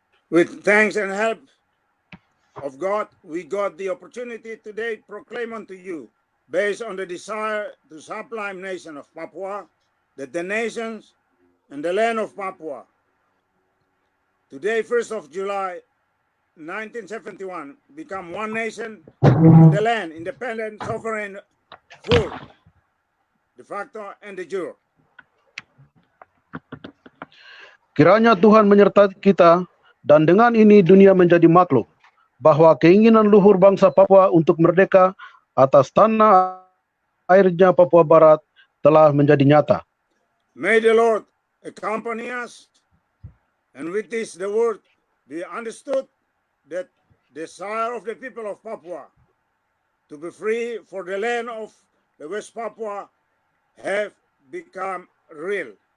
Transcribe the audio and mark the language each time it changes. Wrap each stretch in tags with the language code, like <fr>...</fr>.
<en>With thanks and help of God, we got the opportunity today to proclaim unto you, based on the desire to sublime nation of Papua, that the nations and the land of Papua, today, 1st of July, 1971, become one nation, and the land independent, sovereign, full, de facto, and de jure.</en> <id>Kiranya Tuhan menyertai kita, dan dengan ini dunia menjadi maklum bahwa keinginan luhur bangsa Papua untuk merdeka atas tanah airnya Papua Barat telah menjadi nyata.</id> <en>May the Lord accompany us, and with this the word be understood that desire of the people of Papua to be free for the land of the West Papua have become real.</en>